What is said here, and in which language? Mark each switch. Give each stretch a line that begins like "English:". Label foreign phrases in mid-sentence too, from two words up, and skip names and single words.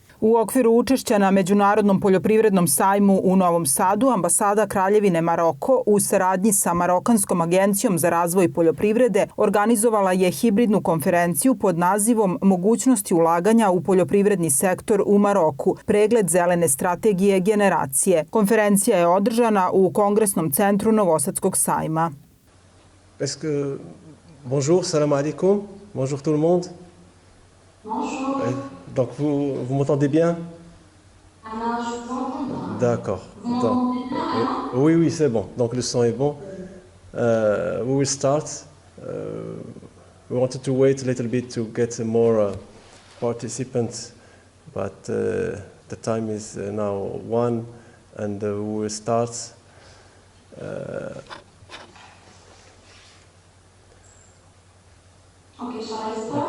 Serbian: U okviru učešća na Međunarodnom poljoprivrednom sajmu u Novom Sadu, ambasada Kraljevine Maroko u saradnji sa Marokanskom agencijom za razvoj poljoprivrede organizovala je hibridnu konferenciju pod nazivom Mogućnosti ulaganja u poljoprivredni sektor u Maroku, pregled zelene strategije generacije. Konferencija je održana u Kongresnom centru Novosadskog sajma.
French: Bonjour,
Arabic: salam alaikum,
French: bonjour tout le monde. Bonjour. Donc vous m'entendez bien? Alors, je vous entends bien. D'accord. Vous m'entendez bien? Oui, oui, c'est bon. Donc le son est bon.
English: We will start. We wanted to wait a little bit to get more participants, but the time is now 1, and we will start. Okay, shall I start?